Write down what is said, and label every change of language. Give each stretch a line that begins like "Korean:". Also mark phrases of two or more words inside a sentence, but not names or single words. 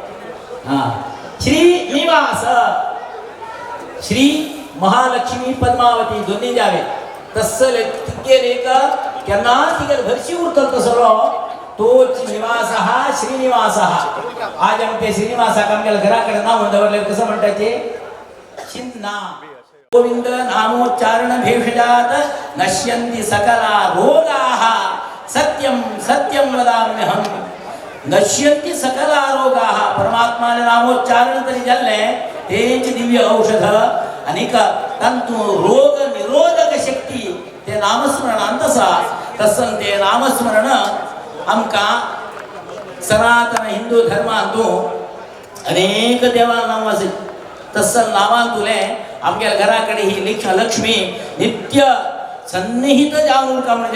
Konkani: श्रीनिवास श्री महालक्ष्मी पद्मावती दोन्ही जावे तसले तिगेर एक केन्ना तिगेर हरशी उरतलो तसलो तोच निवास हा श्रीनिवास हा आज आमी ते श्रीनिवासाक आमगेल्या घरा कडेन नांव दवरलें कसं म्हणटाचे चिन्ना
Sanskrit: गोविंद नामोच्चारण भेषजात नश्यन्ति सकला रोगाः सत्यम सत्यम वदाम्यहम नश्यन्ति सकला रोगाः
Konkani: परमात्माने नामोच्चारण तरी जाल्ले तेच दिव्य औषध अनेक तंतु रोग निरोधक शक्ती ते नामस्मरणांत आसा तसन ते नामस्मरण आमकां सनातन हिंदू धर्मांतू अनेक देवा नांव आसा तसल नांवान तुलें आमगे घरा कडेन ही लक्ष्मी नित्य सन्निहित जावन उरता म्हण